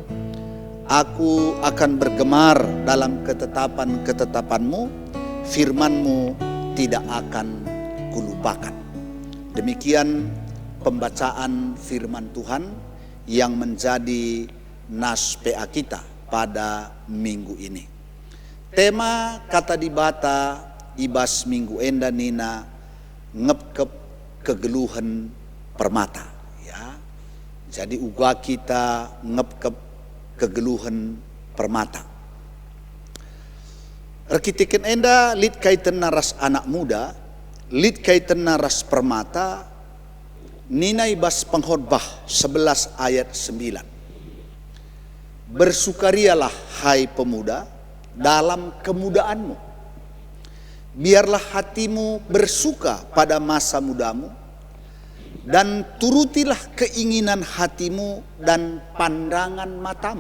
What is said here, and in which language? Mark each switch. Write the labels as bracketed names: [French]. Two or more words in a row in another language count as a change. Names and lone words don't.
[Indonesian] Aku akan bergemar dalam ketetapan-ketetapan-Mu, firman-Mu tidak akan kulupakan. Demikian pembacaan firman Tuhan yang menjadi nas PA kita pada minggu ini. [Batak Karo] Tema kata dibata ibas minggu enda nina ngepkep kegeluhan permata, ya. Jadi uga kita ngepkep kegeluhan permata. Rekitiken enda lit kaitan naras [Indonesian] anak muda, [Batak Karo] lit kaitan naras permata, nina ibas pengkhotbah 11 ayat 9. [Indonesian] Bersukarialah hai pemuda dalam kemudaanmu. Biarlah hatimu bersuka pada masa mudamu, dan turutilah keinginan hatimu dan pandangan matamu.